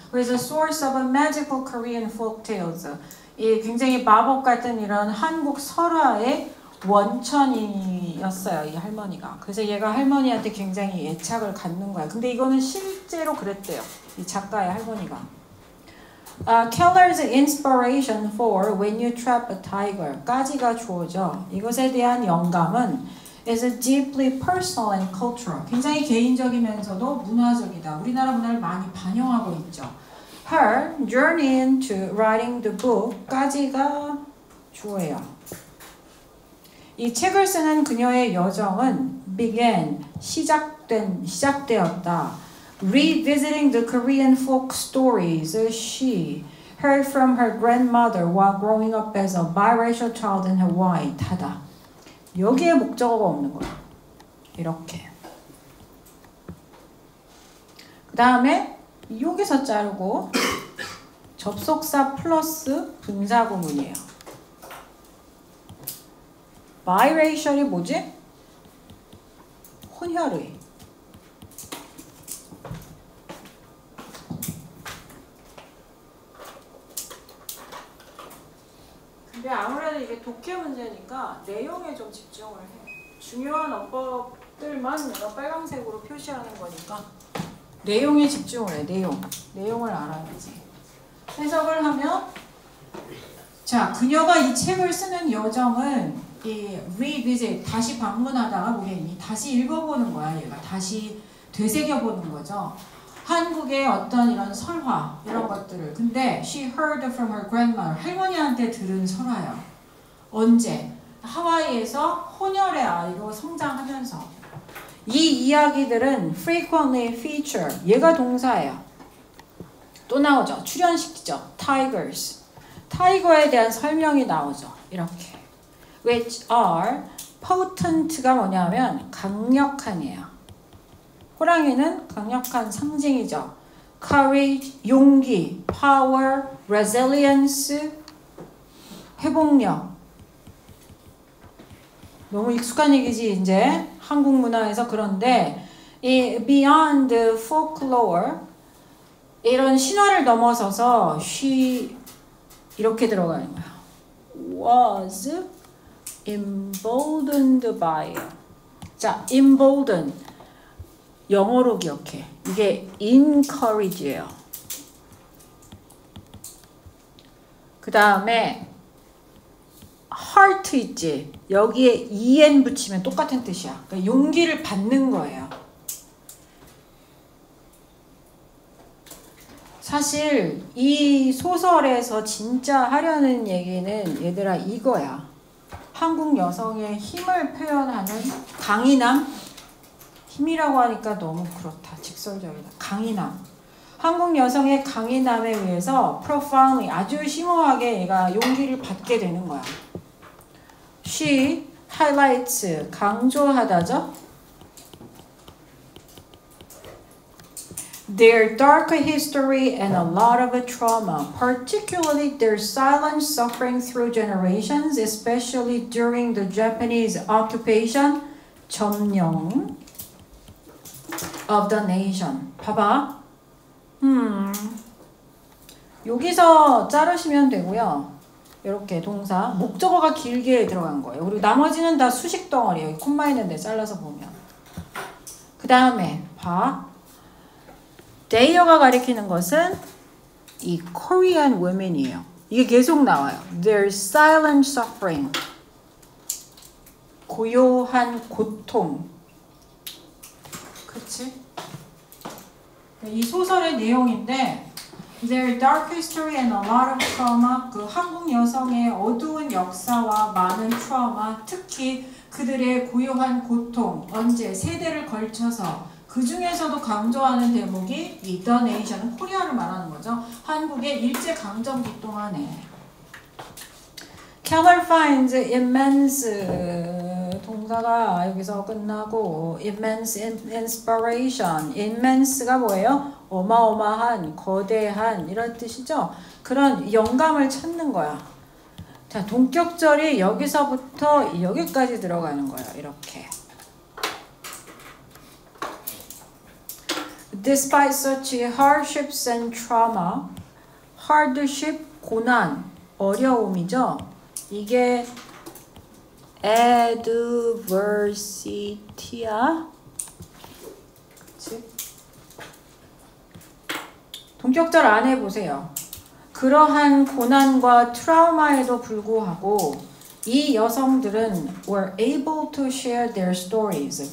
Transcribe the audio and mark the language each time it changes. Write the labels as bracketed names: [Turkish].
[Korean] 그래서 [English] source of a magical Korean folk tales. [Korean] 이 굉장히 마법 같은 이런 한국 설화의 원천이었어요, 이 할머니가. 그래서 얘가 할머니한테 굉장히 애착을 갖는 거야. 근데 이거는 실제로 그랬대요, 이 작가의 할머니가. [English] Keller's inspiration for When You Trap a Tiger [Korean] 까지가 주어져. 이것에 대한 영감은 [English] is deeply personal and cultural. [Korean] 굉장히 개인적이면서도 문화적이다. 우리나라 문화를 많이 반영하고 있죠. [English] Her journey into writing the book [Korean] 까지가 주어예요. 이 책을 쓰는 그녀의 여정은 [English] began, [Korean] 시작되었다. [English] Revisiting the Korean folk stories she heard from her grandmother while growing up as a biracial child in Hawaii. [Korean] 닫아. 여기에 목적어가 없는 거야. 이렇게. 그 다음에 여기서 자르고 접속사 플러스 분사 구문이에요. biracial이 뭐지? 혼혈의. 근데 아무래도 이게 독해 문제니까 내용에 좀 집중을 해. 중요한 어법들만 내가 빨강색으로 표시하는 거니까 내용에 집중을 해. 내용을 알아야지. 해석을 하면 자, 그녀가 이 책을 쓰는 여정은 이 revisit, 다시 방문하다가 보겠니? 다시 읽어보는 거야, 얘가. 다시 되새겨보는 거죠. 한국의 어떤 이런 설화, 이런 것들을. 근데 [English] she heard from her grandmother. [Korean] 할머니한테 들은 설화요. 언제? 하와이에서 혼혈의 아이로 성장하면서. 이 이야기들은 [English] frequently feature. [Korean] 얘가 동사예요. 또 나오죠. 출연시키죠. tigers. 타이거에 대한 설명이 나오죠. 이렇게. [English] which are potent [Korean] 가 뭐냐면 강력한이에요. 호랑이는 강력한 상징이죠. courage, 용기, power, resilience, 회복력. 너무 익숙한 얘기지 이제 한국 문화에서. 그런데 이 [English] beyond folklore, [Korean] 이런 신화를 넘어서서 she 이렇게 들어가는 거야. [English] was emboldened by. [Korean] 자, embolden 영어로 기억해. 이게 encourage예요. 그 다음에 heart 있지. 여기에 en 붙이면 똑같은 뜻이야. 그러니까 용기를 받는 거예요. 사실 이 소설에서 진짜 하려는 얘기는 얘들아 이거야. 한국 여성의 힘을 표현하는 강인함. 힘이라고 하니까 너무 그렇다. 직설적이다. 강인함. 한국 여성의 강인함에 의해서 profoundly, 아주 심오하게 얘가 용기를 받게 되는 거야. [English] She highlights, [Korean] 강조하다죠. [English] Their dark history and a lot of trauma, particularly their silent suffering through generations, especially during the Japanese occupation, 점령 of the nation. [Korean] 봐봐. 여기서 자르시면 되고요. 이렇게 동사, 목적어가 길게 들어간 거예요. 그리고 나머지는 다 수식 덩어리예요. 콤마 있는데 잘라서 보면. 그 다음에 봐. 데이어가 가리키는 것은 이 [English] Korean women [Korean] 이에요. 이게 계속 나와요. [English] Their silent suffering. [Korean] 고요한 고통. 그치? 이 소설의 내용인데 [English] Their dark history and a lot of trauma. [Korean] 그 한국 여성의 어두운 역사와 많은 트라우마, 특히 그들의 고요한 고통, 언제 세대를 걸쳐서 그 중에서도 강조하는 대목이 이 [English] The Nation [Korean] 은 코리아를 말하는 거죠. 한국의 일제강점기 동안에 [English] Keller finds immense, [Korean] 동사가 여기서 끝나고 [English] immense inspiration. [Korean] immense가 뭐예요? 어마어마한, 거대한 이런 뜻이죠. 그런 영감을 찾는 거야. 자, 동격절이 여기서부터 여기까지 들어가는 거예요. 이렇게. [English] Despite such hardships and trauma, hardship, [Korean] 고난, 어려움이죠. 이게 adversity야. 그치? 동격절 안에 보세요. 그러한 고난과 트라우마에도 불구하고 이 여성들은 [English] were able to share their stories.